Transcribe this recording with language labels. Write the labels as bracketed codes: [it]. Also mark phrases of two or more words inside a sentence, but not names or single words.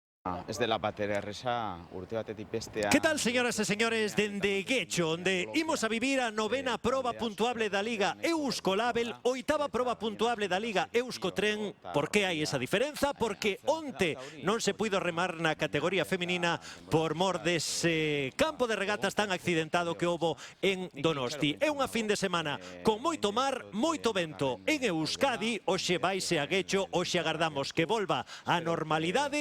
[eu] Ez dela batera erresa urte batetik bestea. [gl] ¿Qué tal, señoras e señores, dende Guecho, onde imos a vivir a novena proba puntuable da Liga Eusko-Label, oitava proba puntuable da Liga Euskotren? Por que hai esa diferenza? Porque onte non se puido remar na categoría feminina por mor dese campo de regatas tan accidentado que houbo en Donosti. É unha fin de semana con moito mar, moito vento en Euskadi. Hoxe vaise a Guecho, hoxe agardamos que volva a normalidade.